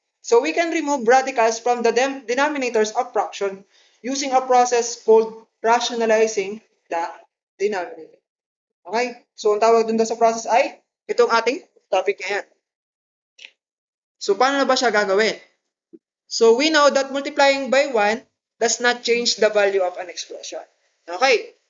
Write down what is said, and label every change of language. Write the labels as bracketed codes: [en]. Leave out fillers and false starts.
[en] So, we can remove radicals from the denominators of fraction using a process called rationalizing the denominator. Okay? [tl] So, ang tawag dun sa process ay itong ating topic ngayon. So, paano na ba siya gagawin? [en] So, we know that multiplying by 1 does not change the value of an expression. Okay?